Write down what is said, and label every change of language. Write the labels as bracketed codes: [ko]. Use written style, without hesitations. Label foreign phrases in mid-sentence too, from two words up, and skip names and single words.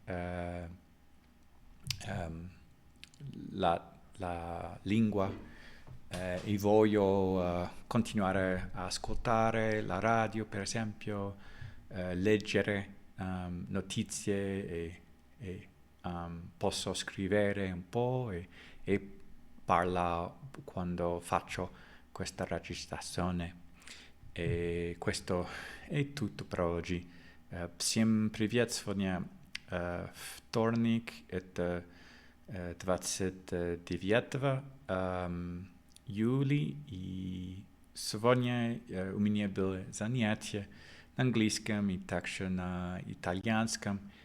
[it] la lingua e voglio continuare a ascoltare la radio, per esempio, leggere notizie e posso scrivere un po' e parla quando faccio questa registrazione. E questo è tutto per oggi. [ru] Всем привет! Сегодня вторник, это 29 июля, и сегодня у меня было занятие на английском и также на итальянском.